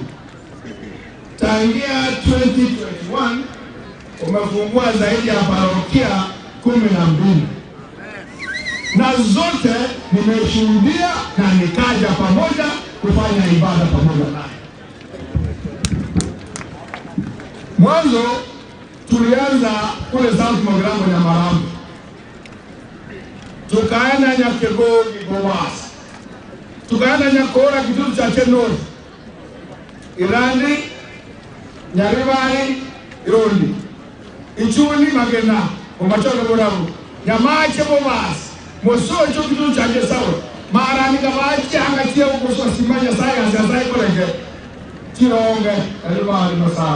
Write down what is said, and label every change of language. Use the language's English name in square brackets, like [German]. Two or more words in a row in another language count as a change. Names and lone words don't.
[Swahili] Tangia 2021 umefungua zaidi ya parokia 12 na zote nimeshuhudia na nikaja pamoja kufanya ibada pamoja naye. Mwanzo tulianza kule South Mogirango ya Marambi, tukaenda Nyakegogi Gowasi, tukaenda Nyakora Kitutu cha North, Irandi, Nyaribari, Irondi, Ichuni Magena, Omacholo Moramu, Nyamache Bovasi, Mosocho Kitutu cha Sawa, Marani Kabachi Angatia Ukoso Simanya [English] Science and Psychology, [Swahili] Tironge, Iribari Masawa.